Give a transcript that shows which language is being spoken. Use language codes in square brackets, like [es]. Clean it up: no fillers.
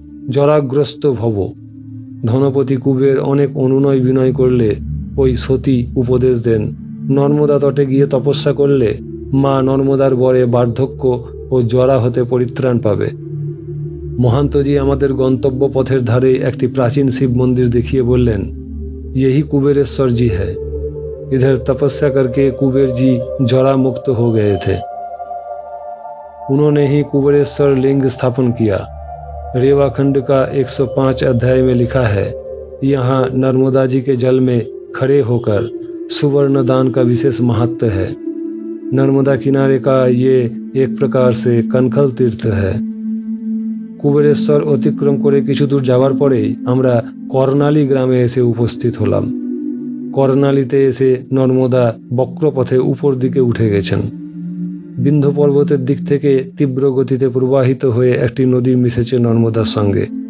[bn] জরাগ্রস্ত ভব ধনপতি কুবের অনেক অনুনয় বিনয় করলে ওই সতী উপদেশ দেন, নর্মদা তটে গিয়ে তপস্যা করলে মা নর্মদার বরে বার্ধক্য ও জরা হতে পরিত্রাণ পাবে। মহান্তজি আমাদের গন্তব্য পথের ধারে একটি প্রাচীন শিব মন্দির দেখিয়ে বললেন, [hi] यही कुबेरेश्वर जी है। इधर तपस्या करके कुबेर जी जरा मुक्त हो गए थे। उन्होंने ही कुबेरेश्वर लिंग स्थापन किया। रेवाखंड का 105 अध्याय में लिखा है, यहाँ नर्मदा जी के जल में खड़े होकर सुवर्ण दान का विशेष महत्व है। नर्मदा किनारे का ये एक प्रकार से कनखल तीर्थ है। [bn] কুবেরেশ্বর অতিক্রম করে কিছু দূর যাওয়ার পরেই আমরা কর্ণালী গ্রামে এসে উপস্থিত হলাম। কর্ণালীতে এসে নর্মদা বক্রপথে উপর দিকে উঠে গেছেন। বিন্ধ্য পর্বতের দিক থেকে তীব্র গতিতে প্রবাহিত হয়ে একটি নদী মিশেছে নর্মদার সঙ্গে।